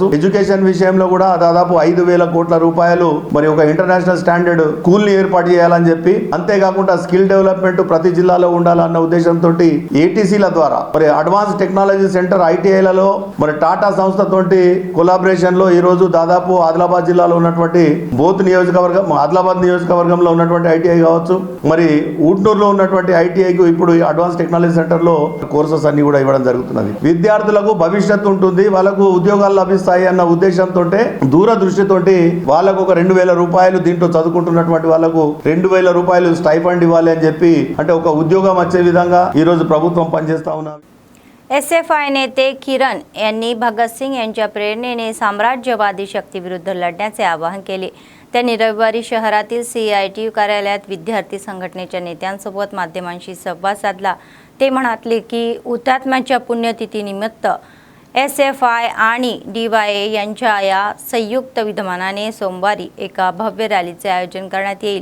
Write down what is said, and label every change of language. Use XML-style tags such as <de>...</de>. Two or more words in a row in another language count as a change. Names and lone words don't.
<te>ఎడ్యుకేషన్ విషయంలో కూడా దాదాపు 5,000 కోట్ల రూపాయలు మరి ఒక</te> <en>international standard school</en> <te>ని ఏర్పాటు చేయాలని చెప్పి, అంతేకాకుండా</te> <en>skill development</en> <te>ప్రతి జిల్లాలో ఉండాలన్న ఉద్దేశంతో ఏటీసీల ద్వారా మరి</te> <en>advance technology centre</en> <te>ఐటీఐలలో మరి టాటా సంస్థతోటి కొలాబరేషన్ లో ఈ రోజు దాదాపు ఆదిలాబాద్ జిల్లాలో ఉన్నటువంటి బోత్ నియోజకవర్గం, ఆదిలాబాద్ నియోజకవర్గంలో ఉన్నటువంటి ఐటీఐ కావచ్చు, మరి ఊట్నూరులో ఉన్నటువంటి ఐటీఐకి ఇప్పుడు</te> <en>advance technology centre</en> <te>లో కోర్సెస్ అన్ని కూడా ఇవ్వడం జరుగుతున్నది. విద్యార్థులకు భవిష్యత్తు ఉంటుంది, వాళ్ళకు ఉద్యోగాలు లభిస్తాయి అన్న ఉద్దేశంతో దూరదృష్టితోటి వాళ్ళకు ఒక 2,000 రూపాయలు దీంట్లో చదువుకుంటున్నటువంటి వాళ్ళకు 2,000 రూపాయలు స్టైఫండ్ ఇవ్వాలి అని చెప్పి, అంటే ఒక उद्योगम వచ్చే విధంగా ఈ రోజు ప్రభుత్వం పనిచేస్తా ఉన్నది.</te> <mr>एसएफआय नेते किरण यांनी भगत सिंग यांच्या प्रेरणेने साम्राज्यवादी शक्तीविरुद्ध लढण्याचे आवाहन केले. त्यांनी रविवारी शहरातील सीआयटीयू कार्यालयात विद्यार्थी संघटनेच्या नेत्यांसोबत माध्यमांशी संवाद साधला. ते म्हणाले की हुतात्म्याच्या पुण्यतिथीनिमित्त एसएफआय आणि डीवाय यांच्या या संयुक्त विद्यमानाने सोमवारी एका भव्य रॅलीचे आयोजन करण्यात येईल.</mr>